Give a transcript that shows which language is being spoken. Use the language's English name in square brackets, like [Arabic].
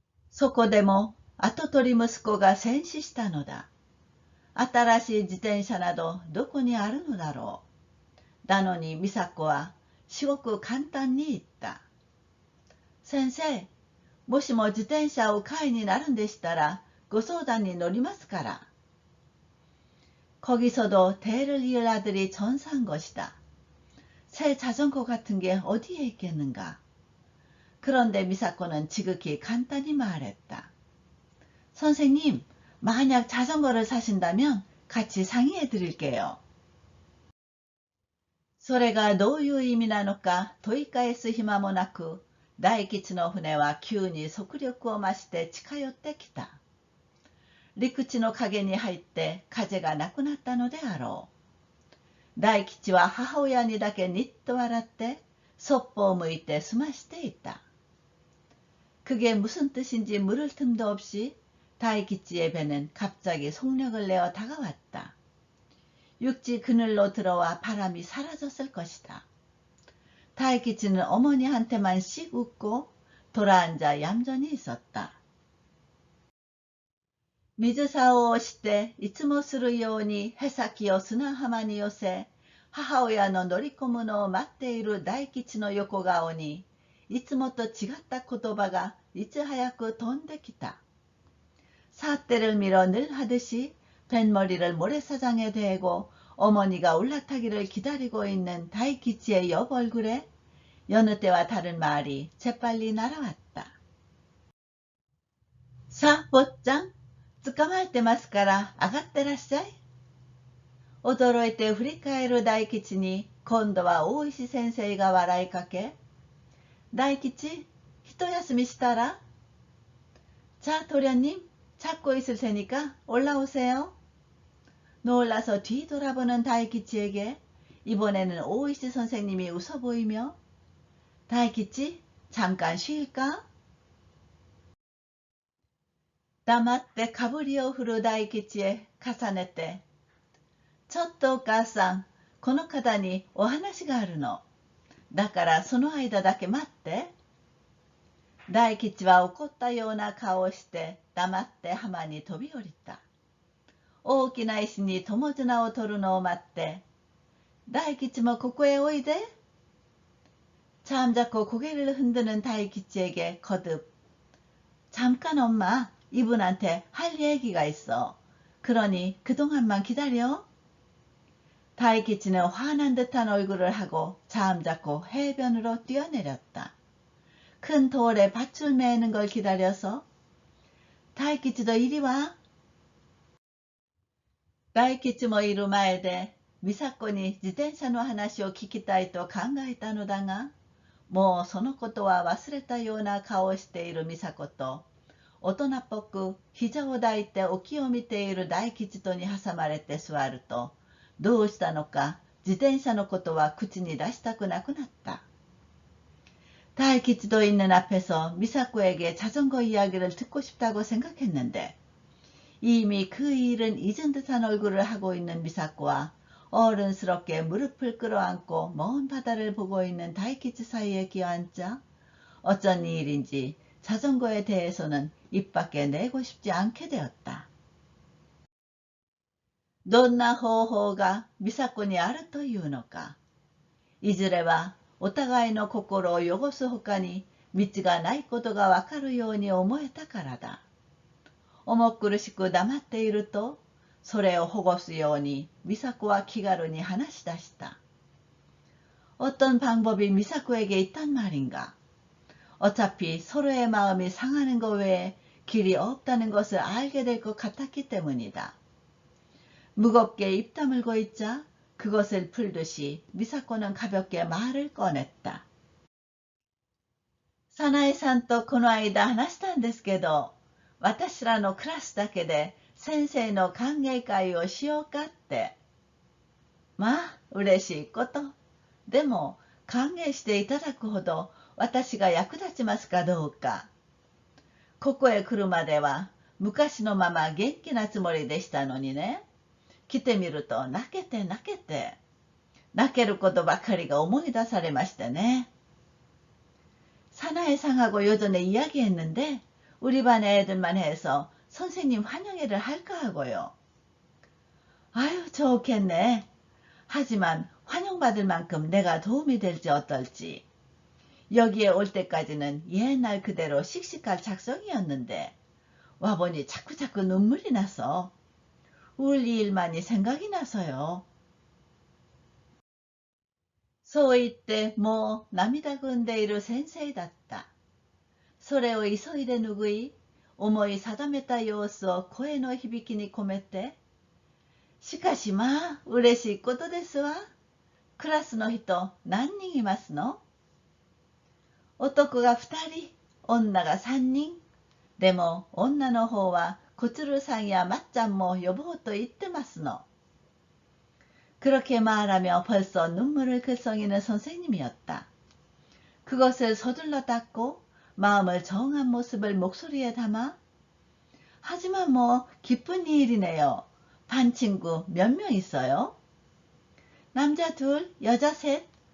[Japanese] そこでも跡取り息子が戦死したのだ。新しい自転車などどこにあるのだろう。なのに美佐子は至極簡単に言った。先生、もしも自転車を買いになるんでしたらご相談に乗りますから。 [Korean] 거기서도 대를 이을 아들이 전사한 것이다. 새 자전거 같은 게 어디에 있겠는가. 그런데 미사코는 지극히 간단히 말했다. 선생님, 만약 자전거를 사신다면 같이 상의해 드릴게요. [Japanese] それがどういう意味なのか問い返す暇もなく、大吉の船は急に速力を増して近寄ってきた。陸地の影に入って風がなくなったのであろう。大吉は母親にだけにっと笑って、そっぽを向いて済ましていた。 [Korean] 그게 무슨 뜻인지 물을 틈도 없이 다이키치의 배는 갑자기 속력을 내어 다가왔다. 육지 그늘로 들어와 바람이 사라졌을 것이다. 다이키치는 어머니한테만 씩 웃고 돌아앉아 얌전히 있었다. [Japanese] 水竿をしていつもするようにへさきを砂浜に寄せ、母親の乗り込むのを待っている大吉の横顔に、いつもと違った言葉がいち早く飛んできた。 [Korean] 사태를 밀어 늘 하듯이 뱃머리를 모래사장에 대고 어머니가 올라타기를 기다리고 있는 다이키치의 옆 얼굴에 여느 때와 다른 말이 재빨리 날아왔다. 사, 보짱, [Japanese] 捕まってますから上がってらっしゃい。驚いて振り返る大吉に今度は大石先生が笑いかけ、大吉、一休みしたら？ [Korean] 자, 도련님, 찾고 있을 테니까 올라오세요. 놀라서 뒤돌아보는 다이키치에게 이번에는 오이시 선생님이 웃어 보이며, 다이키치, 잠깐 쉴까? [Japanese] 黙ってかぶりを振る大吉へ重ねて、ちょっとお母さん、この方にお話があるの。だからその間だけ待って。大吉は怒ったような顔をして黙って浜に飛び降りた。大きな石に友綱を取るのを待って、大吉もここへおいで。 [Korean] 잠자코 고개를 흔드는 다이키치에게 거듭, 잠깐 엄마, 이분한테 할 얘기가 있어. 그러니 그동안만 기다려. 다이키치는 화난 듯한 얼굴을 하고 잠자코 해변으로 뛰어내렸다. 큰 돌에 밧줄 매는 걸 기다려서, 다이키치도 이리 와. [Japanese] 다이키치もいる前で美佐子に自転車の話を聞きたいと考えたのだが、もうそのことは忘れたような顔をしている美佐子と、大人っぽく膝を抱いて沖を見ている大吉とに挟まれて座ると、どうしたのか自転車のことは口に出したくなくなった。 [Korean] 다이키치도 있는 앞에서 미사코에게 자전거 이야기를 듣고 싶다고 생각했는데, 이미 그 일은 잊은 듯한 얼굴을 하고 있는 미사코와 어른스럽게 무릎을 끌어안고 먼 바다를 보고 있는 다이키치 사이에 끼어앉자 어쩐 일인지 자전거에 대해서는 입 밖에 내고 싶지 않게 되었다. [Japanese] どんな方法が美佐子にあるというのか。いずれはお互いの心を汚すほかに道がないことがわかるように思えたからだ。重苦しく黙っていると、それを保護すように美佐子は気軽に話し出した。 [Korean] 어떤 방법이 미사코에게 있단 말인가. 어차피 서로의 마음이 상하는 것 외에 길이 없다는 것을 알게 될 것 같았기 때문이다. 무겁게 입 다물고 있자 그것을 풀듯이 미사코는 가볍게 말을 꺼냈다. [Japanese] 早苗さんとこの間話したんですけど、私らのクラスだけで先生の歓迎会をしようかって。まあ、嬉しいこと。でも、歓迎していただくほど私が役立ちますかどうか。ここへ来るまでは昔のまま元気なつもりでしたのにね。来てみると泣けて泣けて。泣けることばかりが思い出されましてね。 [Korean] 사나이상하고 요전에 이야기했는데 우리 반 애들만 해서 선생님 환영회를 할까 하고요. 아유, 좋겠네. 하지만 환영받을 만큼 내가 도움이 될지 어떨지. 여기에 올 때까지는 옛날 그대로 씩씩할 작성이었는데 와보니 자꾸자꾸 눈물이 나서 울 일만이 생각이 나서요. [Japanese] そう言ってもう涙ぐんでいる先生だった。それを急いで拭い、思い定めた様子を声の響きに込めて、しかしまあ、嬉しいことですわ。クラスの人何人いますの？男が2人、女が3人。でも女の方は小鶴さんやまっちゃんも呼ぼうと言ってますの。 [Korean] 그렇게말하며벌써눈물을글썽이는선생님이었다. 그것을 서둘러 닦고 마음을 정한 모습을 목소리에 담아 하지만 뭐 기쁜 일이네요. 반 친구 몇 명 있어요? 남자 둘, 여자 셋.